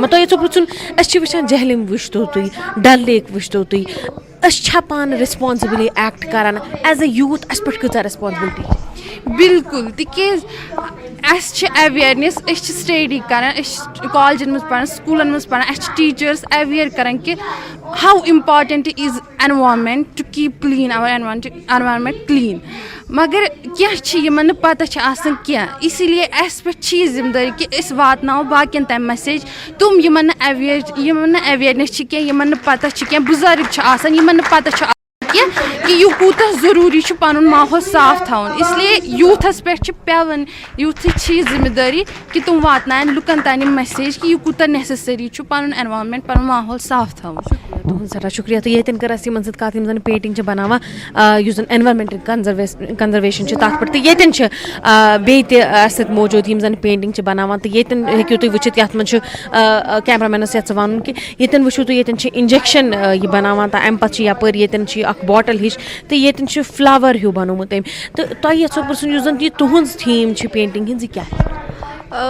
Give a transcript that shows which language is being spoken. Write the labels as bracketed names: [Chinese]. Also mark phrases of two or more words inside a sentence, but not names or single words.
[Kashmiri] تۄہہِ یژھو پرژھُن أسۍ چھِ وٕچھان جہلم وٕچھتو تُہۍ ڈل لیک وٕچھتو تُہۍ أسۍ چھا پانہٕ [English] responsibly act [Kashmiri] کران [English] as a youth [Kashmiri] اَسہِ پٮ۪ٹھ کۭژاہ ریسپانسبلٹی؟ بالکل تِکیازِ اَسہِ چھِ اویرنیس أسۍ چھِ سٹڈی کران أسۍ چھِ کالجن منٛز پران سکوٗلن منٛز پران اَسہِ چھِ ٹیٖچٲرٕس اویر کران کہِ [English] how important is environment to keep clean our environment clean. [Kashmiri] مگر کینٛہہ چھِ یِمن نہٕ پتہ چھِ آسان کینٛہہ [Urdu] اسی لیے [Kashmiri] اَسہِ پٮ۪ٹھ چھِ یہِ ذِمہٕ دٲری کہِ أسۍ واتناوو باقین تام میسیج تِم یِمن نہٕ اویرنیس چھِ کینٛہہ یِمن نہٕ پتہ چھِ کینٛہہ بُزرگ چھِ آسان یِمن نہٕ پتہ چھُ کینٛہہ کہِ یہِ کوٗتاہ ضروٗری چھُ پنُن ماحول صاف تھاوُن [Urdu] اس لیے [Kashmiri] یوٗتھس پٮ۪ٹھ چھِ پیٚوان یوٗتھٕچ چھِ یہِ ذِمہٕ دٲری کہِ تِم واتناون لُکن تام یِم میسیج کہِ یہِ کوٗتاہ نیسسری چھُ پنُن ایٚنوارمینٹ پنُن ماحول صاف تھاوُن. تُہُنٛد سٮ۪ٹھاہ شُکریہ تہٕ ییٚتٮ۪ن کٔر اَسہِ یِمن سۭتۍ کَتھ یِم زَن پینٹِنٛگ چھِ بَناوان یُس زَن [English] environmental conservation [Kashmiri] چھِ تَتھ پٮ۪ٹھ تہٕ ییٚتٮ۪ن چھِ بیٚیہِ تہِ اَسہِ سۭتۍ موٗجوٗد یِم زَن پینٹِنٛگ چھِ بَناوان تہٕ ییٚتٮ۪ن ہیٚکِو تُہۍ وٕچھِتھ یَتھ منٛز چھُ کیمرامینَس یَژھٕ وَنُن کہِ ییٚتٮ۪ن وٕچھِو تُہۍ ییٚتٮ۪ن چھِ اِنجَکشَن یہِ بَناوان تہٕ اَمہِ پَتہٕ چھِ یَپٲرۍ ییٚتٮ۪ن چھِ اکھ باٹل ہِش تہٕ ییٚتٮ۪ن چھُ فٕلاوَر ہیوٗ بَنومُت أمۍ تہٕ تۄہہِ یَژھو پِرٛژھُن یُس زَن یہِ تُہٕنٛز تھیٖم چھِ پینٹِنٛگ ہِنٛز یہِ کیٛاہ